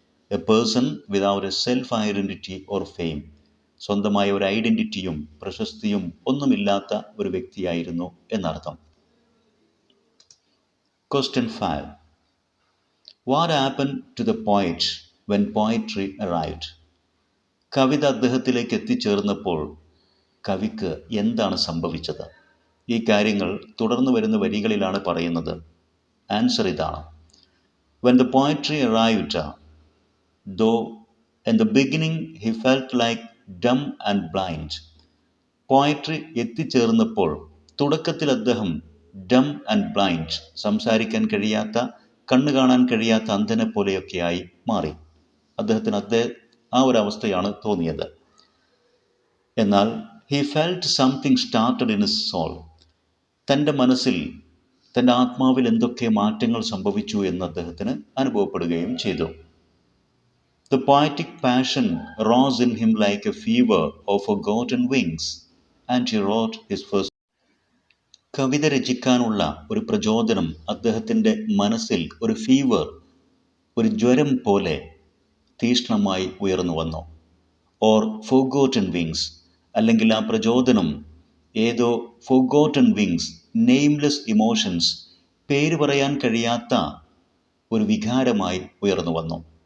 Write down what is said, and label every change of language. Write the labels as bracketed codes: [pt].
[en] A person without a self identity or fame. [ml] സ്വന്തമായ ഒരു ഐഡൻറ്റിറ്റിയും പ്രശസ്തിയും ഒന്നുമില്ലാത്ത ഒരു വ്യക്തിയായിരുന്നു എന്നർത്ഥം. [en] Question 5. What happened to the poet when poetry arrived? [ml] കവിത അദ്ദേഹത്തിലേക്ക് എത്തിച്ചേർന്നപ്പോൾ കവിക്ക് എന്താണ് സംഭവിച്ചത്? ഈ കാര്യങ്ങൾ തുടർന്ന് വരുന്ന വരികളിലാണ് പറയുന്നത്. [en] Answer ഇതാണ്: When the poetry arrived, though in the beginning he felt like dumb and blind. [ml] Poetry എത്തിച്ചേർന്നപ്പോൾ തുടക്കത്തിൽ അദ്ദേഹം [en] dumb and blind, [ml] സംസാരിക്കാൻ കഴിയാത്ത, കണ്ണ് കാണാൻ കഴിയാത്ത അന്ധനെ പോലെയൊക്കെയായി മാറി. അദ്ദേഹത്തിന് ആ ഒരു അവസ്ഥയാണ് തോന്നിയത്. എന്നാൽ [en] He felt something started in his soul. [ml] തൻ്റെ മനസ്സിൽ, തൻ്റെ ആത്മാവിൽ എന്തൊക്കെ മാറ്റങ്ങൾ സംഭവിച്ചു എന്ന് അദ്ദേഹത്തിന് അനുഭവപ്പെടുകയും ചെയ്തു. [en] The poetic passion rose in him like a fever of forgotten wings, and he wrote his first. [ml] കവിത രചിക്കാനുള്ള ഒരു പ്രചോദനം അദ്ദേഹത്തിൻ്റെ മനസ്സിൽ ഒരു ഫീവർ, ഒരു ജ്വരം പോലെ തീക്ഷ്ണമായി ഉയർന്നു വന്നു. ഓർ ഫോർഗോട്ടൻ വിങ്സ്, അല്ലെങ്കിൽ ആ പ്രചോദനം ഏതോ ഫോർഗോട്ടൻ വിങ്സ്, നെയിംലെസ് ഇമോഷൻസ്, പേര് പറയാൻ കഴിയാത്ത ഒരു വികാരമായി ഉയർന്നു വന്നു.